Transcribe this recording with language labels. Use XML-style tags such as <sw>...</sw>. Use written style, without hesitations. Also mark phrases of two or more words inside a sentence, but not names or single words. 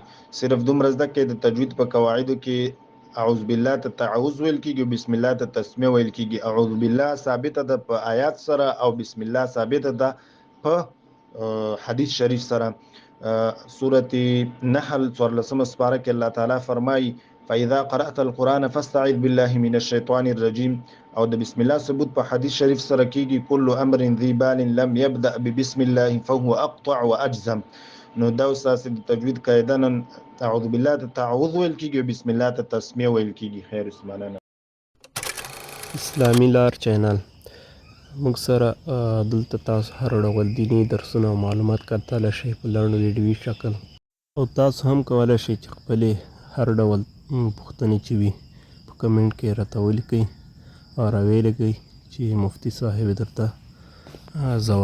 <ps>صرف دومره زده کې د تجوید په قواعدو کې</ps> <ar>اعوذ بالله</ar> <ps>ته تعوذ ویل کیږي او</ps> <ar>بسم الله</ar> <ps>ته تسمیه ویل کیږي.</ps> <ar>اعوذ بالله</ar> <ps>ثابته ده په آیات سره او</ps> <ar>بسم الله</ar> <ps>ثابته ده په حدیث شریف سره. سورة نحل 14 سپاره کې الله تعالی فرمایي</ps> <ar>فاذا قرأت القرآن فاستعذ بالله من الشیطان الرجیم</ar> <ps>او د</ps> <ar>بسم الله</ar> <ps>ثبوت په حدیث شریف سره کیږي.</ps> <ar>کل امر ذی بال لم يبدأ ببسم الله فهو اقطع واجزم.</ar> <ps>نو دا اساس د تجوید قاعده نن</ps> <ar>اعوذ بالله</ar> <ps>ته تعوذ ویل کیږي</ps> <ar>بسم الله</ar> <ps>ته تسمیه ویل کیږي. خیر اسمانه اسلامی لار چینل موږ سره دلته تاسو هر ډول دیني درسونه او معلومات کتلی شئ په لنډ ویډیوي شکل او تاسو هم کولی شئ چې خپلې هر ډول پوښتنې چې وي په کمنټ کې راته ولیکئ او راویې لږئ چې مفتي صاحب درته ځواب کړي.</ps>